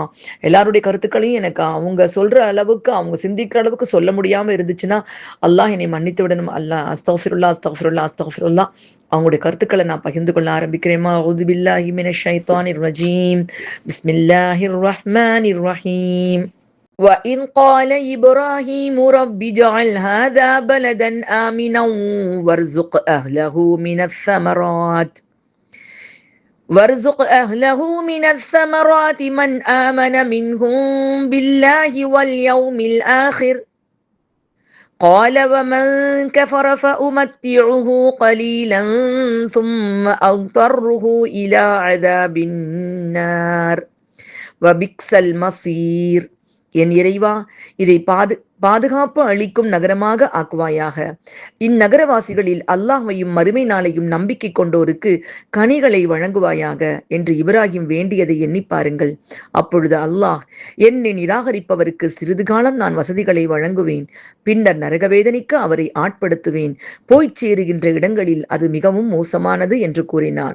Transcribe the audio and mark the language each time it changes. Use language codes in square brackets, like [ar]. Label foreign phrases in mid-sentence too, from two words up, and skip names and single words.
[ta] எல்லாருடைய கருத்துக்களையும் எனக்கு அவங்க சொல்ற அளவுக்கு, அவங்க சிந்திக்கிற அளவுக்கு சொல்ல முடியாம இருந்துச்சுன்னா அல்லாஹ் என்னை மன்னித்து விடணும். [ar] الله أستغفر الله أستغفر الله أستغفر الله. [ta] அவங்களுடைய கருத்துக்களை நான் பகிர்ந்து கொள்ள ஆரம்பிக்கிறேமா. [ar] أعوذ بالله من الشيطان الرجيم بسم الله الرحمن الرحيم. وَإِذْ قَالَ إِبْرَاهِيمُ رَبِّ اجْعَلْ هَذَا بَلَدًا آمِنًا وارزق أهله من الثمرات من آمن منهم بالله واليوم الآخر قال ومن كفر فأمتعه قليلا ثم أضطره إلى عذاب النار وبئس المصير. [ta] என் இறைவா, இதை பாதுகாப்பு அளிக்கும் நகரமாக ஆக்குவாயாக. இந்நகரவாசிகளில் அல்லாஹ்வையும் மறுமை நாளையும் நம்பிக்கை கொண்டோருக்கு கனிகளை வழங்குவாயாக என்று இப்ராஹிம் வேண்டியதை எண்ணி பாருங்கள். அப்பொழுது அல்லாஹ், என்னை நிராகரிப்பவருக்கு சிறிது காலம் நான் வசதிகளை வழங்குவேன், பின்னர் நரகவேதனைக்கு அவரை ஆட்படுத்துவேன், போய்ச் சேருகின்ற இடங்களில் அது மிகவும் மோசமானது என்று கூறினான்.